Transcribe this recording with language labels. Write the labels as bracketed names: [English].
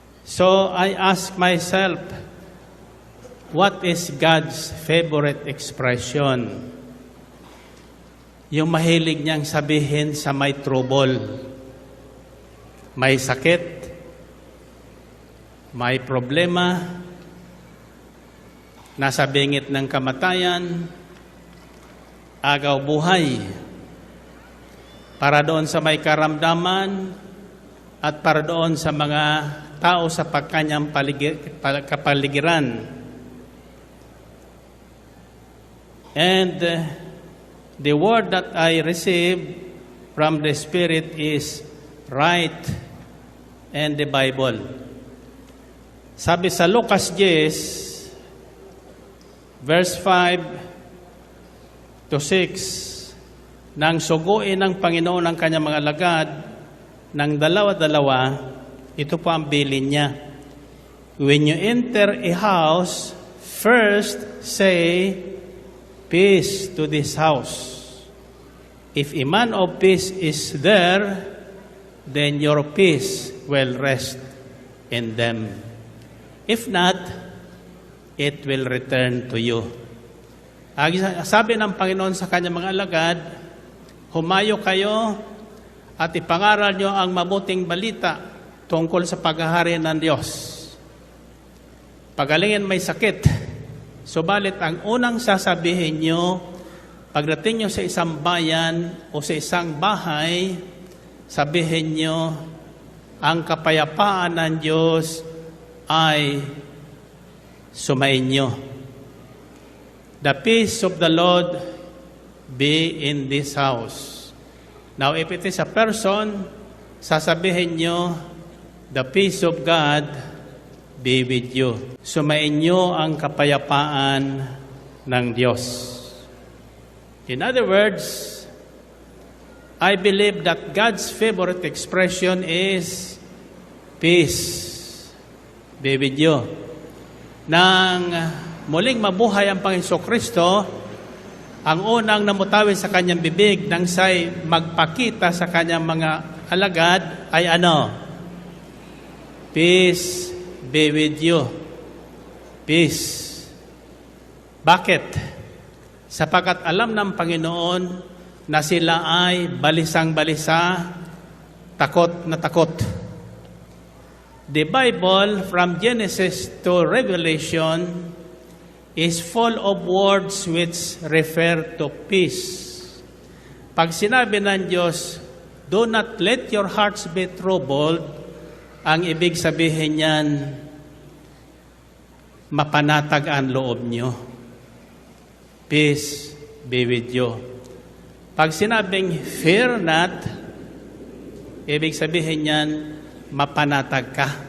[English] So I ask myself, what is God's favorite expression? [Filipino] Yung mahilig niyang sabihin sa may trouble, may sakit, may problema, nasa bingit ng kamatayan, agaw buhay, para doon sa may karamdaman at para doon sa mga tao sa pagkanyang kapaligiran. [English] And the word that I received from the Spirit is right and the Bible. [Filipino] Sabi sa Lucas 10, verse 5 to 6, nang suguin ng Panginoon ang kanyang mga alagad ng dalawa-dalawa, ito po ang bilin niya. [English] When you enter a house, first say, peace to this house. If a man of peace is there, then your peace will rest in them. If not, it will return to you. [Filipino] Sabi ng Panginoon sa kanyang mga alagad, humayo kayo at ipangaral nyo ang mabuting balita tungkol sa paghahari ng Diyos. Pagalingin may sakit, subalit ang unang sasabihin nyo, pagdating nyo sa isang bayan o sa isang bahay, sabihin nyo, ang kapayapaan ng Diyos ay sumainyo. [English] The peace of the Lord be in this house. Now, if it is a person, [Filipino] sasabihin nyo, [English] the peace of God be with you. [Filipino] Sumainyo ang kapayapaan ng Diyos. [English] In other words, I believe that God's favorite expression is peace be with you. [Filipino] Nang muling mabuhay ang Panginoon Kristo, ang unang namutawi sa kanyang bibig nang siya'y magpakita sa kanyang mga alagad ay ano? [English] Peace be with you. Peace. [Filipino] Bakit? Sapagkat alam ng Panginoon na sila ay balisang-balisa, takot na takot. [English] The Bible, from Genesis to Revelation, is full of words which refer to peace. [Filipino] Pag sinabi ng Diyos, [English] do not let your hearts be troubled, [Filipino] ang ibig sabihin niyan, mapanatag ang loob nyo. [English] Peace be with you. [Filipino] Pag sinabing [English] fear not, [Filipino] ibig sabihin niyan, mapanatag ka.